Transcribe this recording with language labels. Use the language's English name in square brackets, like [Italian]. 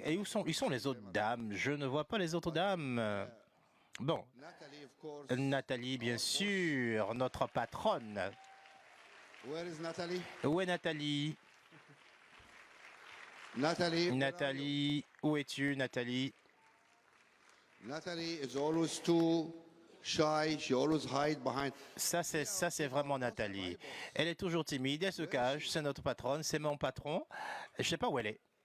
[French] Et où sont les autres dames? Je ne vois pas les autres dames. Bon, Nathalie, bien sûr, notre patronne. Où est Nathalie? Nathalie, où es-tu, Nathalie? [English] Nathalie is always too shy. She always hide behind. [French] Ça, c'est vraiment Nathalie. Elle est toujours timide, elle se cache. C'est notre patronne, c'est mon patron. Je ne sais pas où elle est.